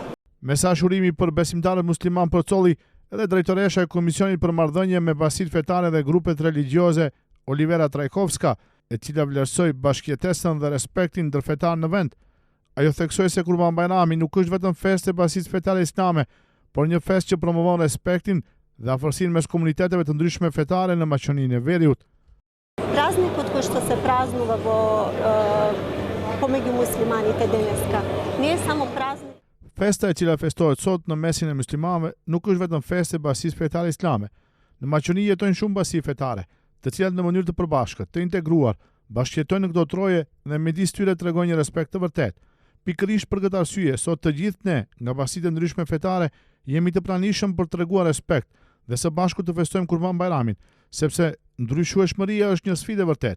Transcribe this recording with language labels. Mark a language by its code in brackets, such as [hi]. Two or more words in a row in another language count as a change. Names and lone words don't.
[sq] Mesazh urimi për besimtarët musliman përcolli edhe drejtoresha e Komisionit për Marrëdhënie me Basitë Fetare dhe grupet religjioze Olivera Trajkovska, e cila vlerësoi bashkëjetesën dhe respektin ndërfetar në vend. Ajo theksoi se Kurban Bajrami nuk është vetëm festë e Basisë Fetare Islame, por një festë që promovon respektin dhe afërsinë mes komuniteteve të ndryshme fetare në Maqedoninë e Veriut. [mk] Praznikut koј што се празнува помеѓу муслиманите денеска не е само празник. [sq] Festa e cila festohet sot në mesin e muslimanëve nuk është vetëm festë e Basisë Fetare Islame. Në Maqedoni jetojnë shumë basi fetare, të cilat në mënyrë të përbashkët, të integruar, bashkëjetojnë në këto troje dhe midis tyre tregojnë një respekt të vërtet. Pikërisht për këtë arsye, sot të gjithë ne, nga basitë ndryshme fetare, jemi të pranishëm për të treguar respekt dhe së bashku të festojmë Kurban Bajramin, sepse ndryshueshmëria është një sfidë e vërtet.